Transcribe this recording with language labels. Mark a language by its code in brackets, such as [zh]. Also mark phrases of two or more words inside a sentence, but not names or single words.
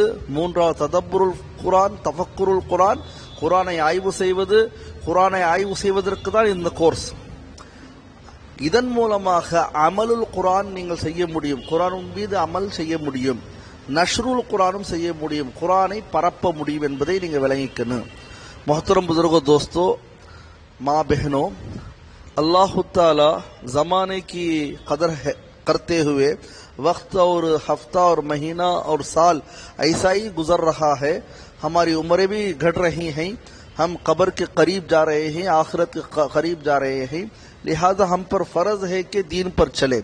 [ta] 3வது [ar] تدبر القرآن, تفكر القرآن, [ta] குர்ஆனை ஆய்வு செய்வது. குர்ஆனை ஆய்வு செய்வதற்கு தான் இந்த கோர்ஸ். இதன் மூலமாக [ar] عمل القرآن [ta] நீங்கள் செய்ய முடியும், குர்ஆனின் மீது அமல் செய்ய முடியும், [ar] نشر القرآن [ta] செய்ய முடியும், குர்ஆனை பரப்ப முடியும் என்பதை நீங்கள் விளங்கிக்கணும். [hi] முஹத்தரம் புजुर्गो दोस्तों, माँ बहनों, अल्लाह ताला ज़माने की कदर करते हुए वक्त और हफ्ता और महीना और साल ऐसा ही गुजर रहा है, हमारी उम्रें भी घट रही हैं, हम कब्र के करीब जा रहे हैं, आखिरत के करीब जा रहे हैं, लिहाजा हम पर फर्ज है कि दीन पर चले।